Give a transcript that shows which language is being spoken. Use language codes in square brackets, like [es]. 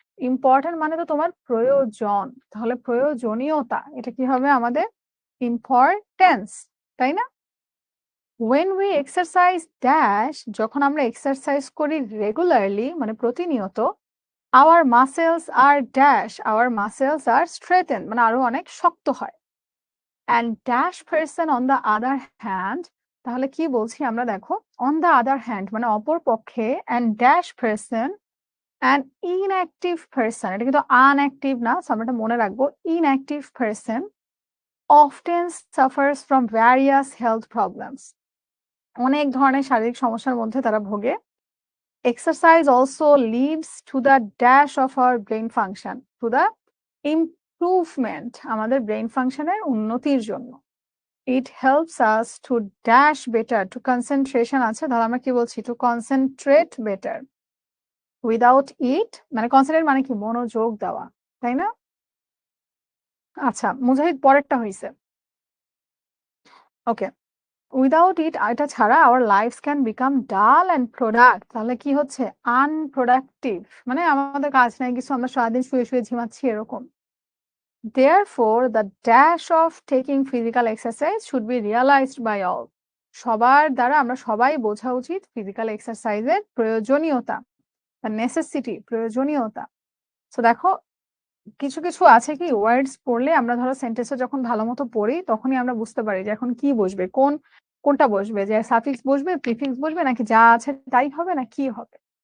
[bn] Important মানে তো তোমার প্রয়োজন, তাহলে প্রয়োজনীয়তা এটা কি হবে আমাদের? ইম্পর্টেন্স, তাই না? [en] when we exercise dash, [bn] যখন আমরা এক্সারসাইজ করি রেগুলারলি মানে প্রতিনিয়ত, [en] our muscles are dash, our muscles are strengthened, [bn] মানে আরো অনেক শক্ত হয়। [en] and dash person on the other hand, [bn] তাহলে কি বলছি আমরা? দেখো, [en] on the other hand [bn] মানে অপর পক্ষে, [en] and dash person, an inactive person, [bn] এটা কিন্তু আনঅ্যাক্টিভ না, সো আমরা এটা মনে রাখবো। [en] inactive person often suffers from various health problems, [bn] অনেক ধরনের শারীরিক সমস্যার মধ্যে তারা ভোগে। [en] exercise also leads to the dash of our brain function, to the improvement, [bn] আমাদের ব্রেন ফাংশনের উন্নতির জন্য। [en] it helps us to dash better, to concentration আছে, [bn] তাহলে আমরা কি বলছি? [en] To concentrate better. Without it [bn] মানে কনসেন্ট্রেট মানে কি? মনোযোগ দেওয়া, তাই না? আচ্ছা, মুজাহিদ পরেরটা হইছে। [en] okay, without it, [bn] এটা ছাড়া [en] our lifes can become dull and product, [bn] তাহলে কি হচ্ছে? আনপ্রোডাক্টিভ, মানে আমাদের কাজ নাই কিছু, আমরা সারাদিন শুয়ে শুয়ে ঝিমাচ্ছি এরকম। [en] Therefore, the dash of taking physical exercise should be realized by all. [bn] সবার দ্বারা আমরা সবাই বোঝা উচিত ফিজিক্যাল এক্সারসাইজের প্রয়োজনীয়তা, [en] the necessity, [bn] প্রয়োজনীয়তা। সো দেখো, কিছু কিছু আছে কি ওয়ার্ডস পড়লে আমরা ধরো সেন্টেন্সে যখন ভালো মতো পড়ি তখনই আমরা বুঝতে পারি যে এখন কি বসবে, কোনটা বসবে, যে সাফিক্স বসবে, প্রিফিক্স বসবে, নাকি যা আছে তাই হবে, না কি হবে।